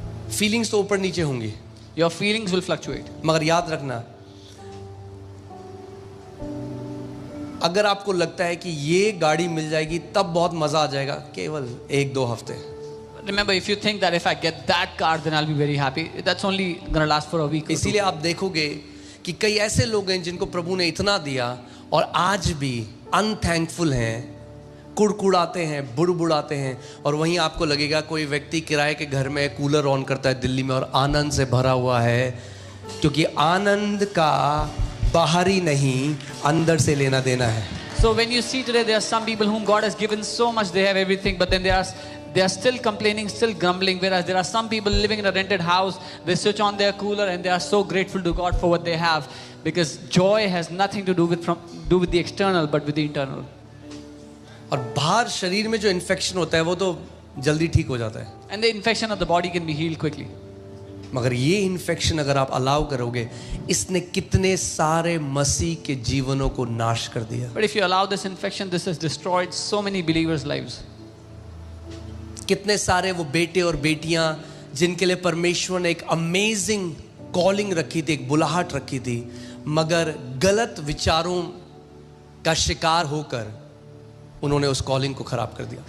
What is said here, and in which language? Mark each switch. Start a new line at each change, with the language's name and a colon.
Hindi: Feelings तो ऊपर नीचे होंगी
English: Your feelings will fluctuate.
Hindi: मगर याद रखना अगर आपको लगता है कि ये गाड़ी मिल जाएगी तब बहुत मजा आ जाएगा, केवल 1-2 हफ्ते।
English: Remember, if you think that if I get that car, then I'll be very happy, that's only going to last for a week or two.
Hindi: इसीलिए आप देखोगे कि कई ऐसे लोग हैं जिनको प्रभु ने इतना दिया और आज भी अनथैंकफुल हैं, कुड़कुड़ाते हैं, बुड़बुड़ाते हैं। और वहीं आपको लगेगा कोई व्यक्ति किराए के घर में कूलर ऑन करता है दिल्ली में और आनंद से भरा हुआ है, क्योंकि आनंद का बाहरी नहीं, अंदर से लेना देना है।
English: So when you see today, there are some people whom God has given so much, they have everything, but then they are still complaining, still grumbling. Whereas there are some people living in a rented house, they switch on their cooler and they are so grateful to God for what they have, because joy has nothing to do with the external, but with the internal.
Hindi: और बाहर शरीर में जो infection होता है वो तो जल्दी ठीक हो जाता है,
English: And the infection of the body can be healed quickly.
Hindi: मगर ये इन्फेक्शन अगर आप अलाउ करोगे, इसने कितने सारे मसीह के जीवनों को नाश कर दिया।
English: But if you allow this infection, this has destroyed so many believers' lives.
Hindi: कितने सारे वो बेटे और बेटियां जिनके लिए परमेश्वर ने एक अमेजिंग कॉलिंग रखी थी, एक बुलाहट रखी थी, मगर गलत विचारों का शिकार होकर उन्होंने उस कॉलिंग को खराब कर दिया।